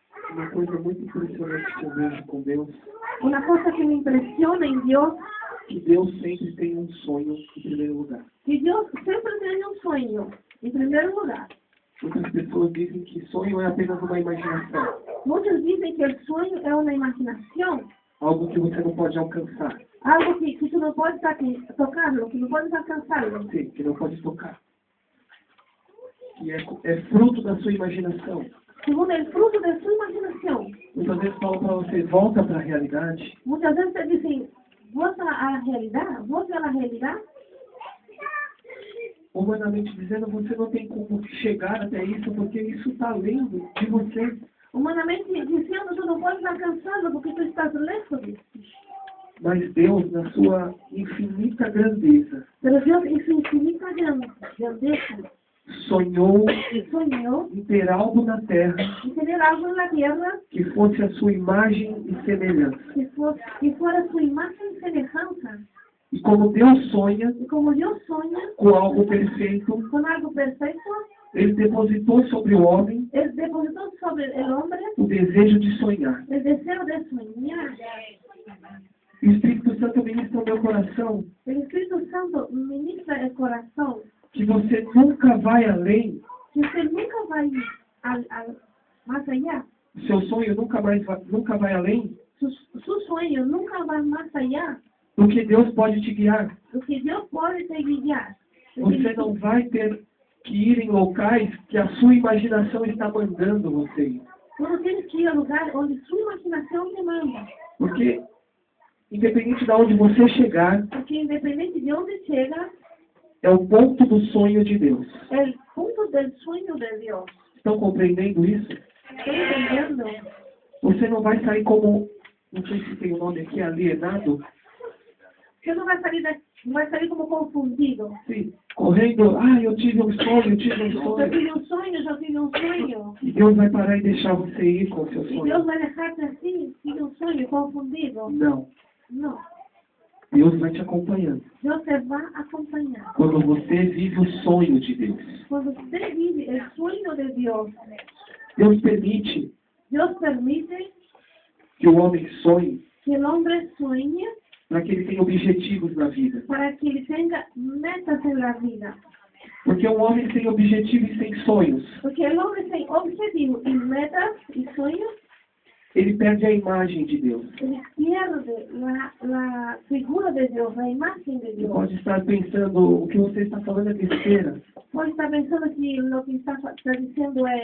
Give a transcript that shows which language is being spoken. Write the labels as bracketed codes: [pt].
[pt] Uma coisa muito impressionante que eu vejo com Deus, [es] Una cosa que me impresiona en Dios, [pt] que Deus sempre tem um sonho em primeiro lugar. [es] que Dios siempre tiene un sueño, en primer lugar. [pt] Muitas pessoas dizem que sonho é apenas uma imaginação, [es] Muchos dicen que el sueño es una imaginación, [pt] algo que você não pode alcançar, [es] algo que tú no puedes tocarlo, que no puedes alcanzarlo, [pt] sim, que não pode tocar. Que é fruto da sua imaginação. [es] según el fruto de su imaginación. [pt] Muitas vezes falam para você, volta para a realidade. [es] Muchas veces te dicen, vuelve a la realidad. [pt] Humanamente dizendo, você não tem como chegar até isso, porque isso está além de você. [es] Humanamente diciendo, tú no puedes alcanzarlo porque tú estás lejos de eso. [pt] Mas Deus, na sua infinita grandeza, [es] Pero Dios en su infinita grandeza [pt] sonhou [es] soñó [pt] em ter algo na terra [es] y tener algo en la tierra [pt] que fosse a sua imagem e semelhança. [es] que fuera su imagen y semejanza. [pt] E como Deus sonha [es] Y como Dios sueña [pt] com algo perfeito, [es] con algo perfecto, [pt] Ele depositou sobre o homem [es] Él depositó sobre el hombre [pt] o desejo de sonhar. [es] el deseo de soñar. [pt] E o Espírito Santo ministra no meu coração [es] El Espíritu Santo ministra el corazón, [pt] que você nunca vai além, [es] que usted nunca va a ir más allá. [pt] seu sonho nunca vai além [es] Su sueño nunca va más allá [pt] do que Deus pode te guiar. [es] do que Dios puede te guiar. [pt] Você não vai ter que ir em locais que a sua imaginação está mandando você ir. [es] Tú no tienes que ir al lugar donde su imaginación te manda. [pt] Porque, independente de onde você chegar, [es] Porque independiente de dónde llega, [pt] é o ponto do sonho de Deus. [es] el punto del sueño de Dios. [pt] Estão compreendendo isso? [es] ¿Estoy entendiendo? [pt] Você não vai sair como, não sei se tem o nome aqui, alienado, [es] Que no va a salir como confundido. [pt] sim, correndo, eu tive um sonho, [es] Yo tuve un sueño. [pt] E Deus vai parar e deixar você ir com o seu [es] Y [pt] sonho. [es] Dios va a dejarte así, tiene un sueño confundido. [pt] Não. [es] No, [pt] Deus vai te acompanhando. [es] Dios te va a acompañar. [pt] Quando você vive o sonho de Deus. [es] Cuando usted vive el sueño de Dios, [pt] Deus permite [es] Dios permite [pt] que o homem sonhe [es] que el hombre sueñe [pt] para que ele tenha objetivos na vida. [es] para que él tenga metas en la vida. [pt] Porque um homem sem objetivo e sem sonhos, [es] Porque el hombre sin objetivo y metas y sueños, [pt] ele perde a imagem de Deus. [es] él pierde la figura de Dios, la imagen de [pt] Você [es] Dios. [pt] pode estar pensando, o que você está falando é besteira. [es] Puede estar pensando que lo que está diciendo